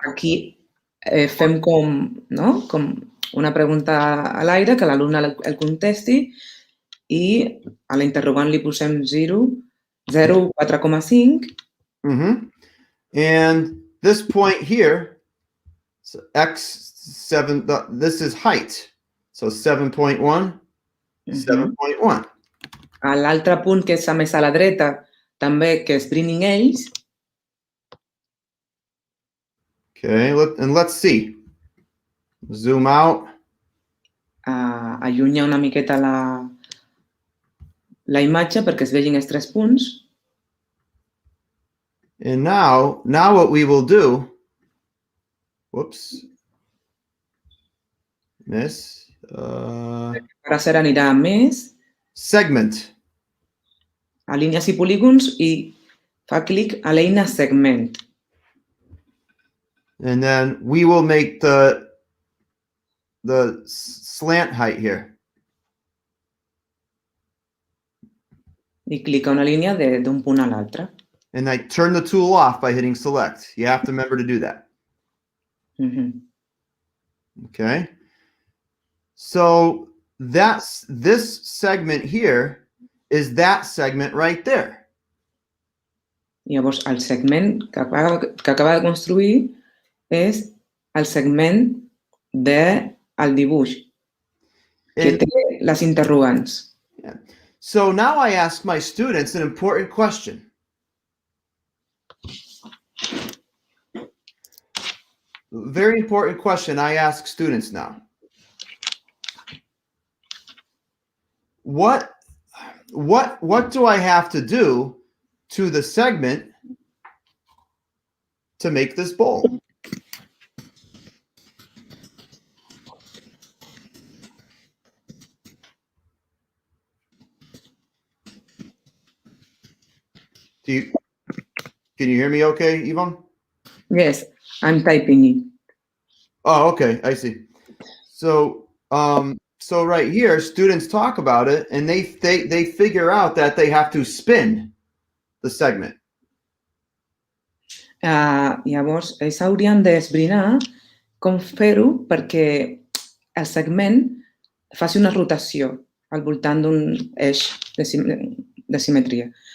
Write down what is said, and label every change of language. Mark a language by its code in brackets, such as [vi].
[ca] Aquí fem com una pregunta a l'aire, que l'alumne el contesti i a l'interrogant li posem 0, 4,5. [en] And this point here, so x7, this is height. So 7.1, 7.1. [ca] A l'altre punt, que és més a la dreta, també, que és Bringing Age. [en] Okay, and let's see. Zoom out. [ca] Allunya una miqueta la imatge perquè es vegin els 3 punts. [en] And now what we will do, whoops, miss. [ca] Ara serà anirà a més, Segment. a línies i polígons, i fa clic a l'eina Segment. [en] And then we will make the slant height here. [ca] I clica una línia d'un punt a l'altre. [en] And I turn the tool off by hitting select. You have to remember to do that. Okay. So this segment here is that segment right there. [ca] Llavors, el segment que acaba de construir és el segment del dibuix, que té les interrogants. [en] So now I ask my students an important question. Very important question I ask students now. What do I have to do to the segment to make this bowl? Can you hear me okay, Yvonne? Yes, I'm typing it. Oh, okay, I see. So right here, students talk about it, and they figure out that they have to spin the segment. [ca] Llavors, ells haurien d'esbrinar com fer-ho perquè el segment faci una rotació al voltant d'un eix de simetria.